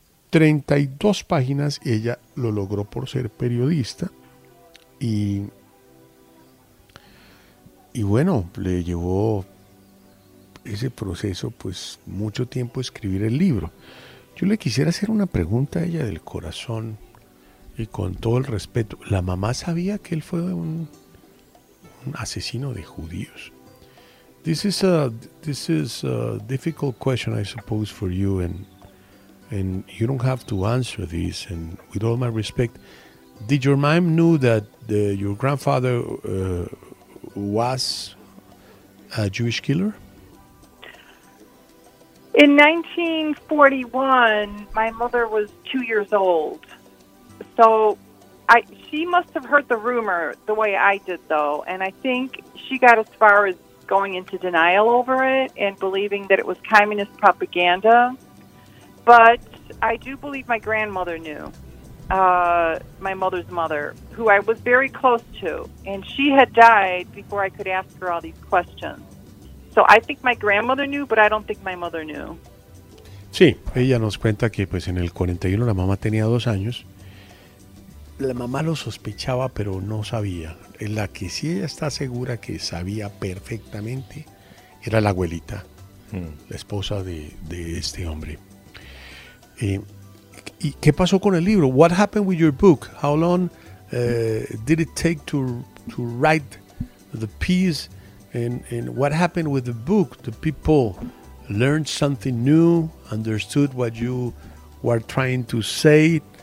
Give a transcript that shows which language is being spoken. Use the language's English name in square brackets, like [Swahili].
[Spanish] 32 páginas, y ella lo logró por ser periodista, y bueno, le llevó ese proceso pues mucho tiempo escribir el libro. Yo le quisiera hacer una pregunta a ella del corazón y con todo el respeto. La mamá sabía que él fue un asesino de judíos. [English] This is a difficult question, I suppose, for you, and you don't have to answer this. And with all my respect, did your mom knew that your grandfather was a Jewish killer? In 1941, my mother was 2 years old. So she must have heard the rumor the way I did, though. And I think she got as far as going into denial over it and believing that it was communist propaganda. But I do believe my grandmother knew, my mother's mother, who I was very close to. And she had died before I could ask her all these questions. So I think my grandmother knew, but I don't think my mother knew. [Spanish] Sí, ella nos cuenta que pues en el 41 la mamá tenía 2 años. La mamá lo sospechaba, pero no sabía. La que sí ella está segura que sabía perfectamente era la abuelita, la esposa de este hombre. ¿Y qué pasó con el libro? [English] What happened with your book? How long did it take to write the piece? And what happened with the book? The people learned something new, understood what you were trying to say.